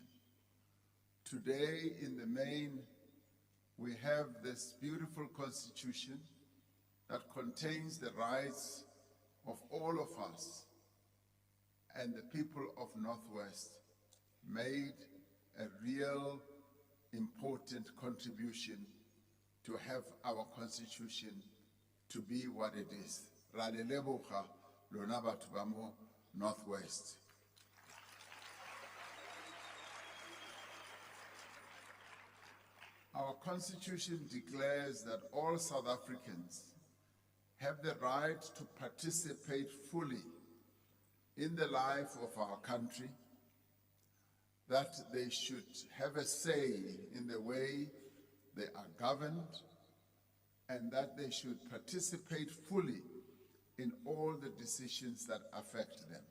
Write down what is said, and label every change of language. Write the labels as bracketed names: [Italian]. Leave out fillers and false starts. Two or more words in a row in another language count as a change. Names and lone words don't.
[English] Today, in the main, we have this beautiful Constitution that contains the rights of all of us, and the people of Northwest made a real important contribution to have our Constitution to be what it is. [Tswana] Ra le leboga lona batho ba mo Northwest. [English] Our Constitution declares that all South Africans have the right to participate fully in the life of our country, that they should have a say in the way they are governed, and that they should participate fully in all the decisions that affect them.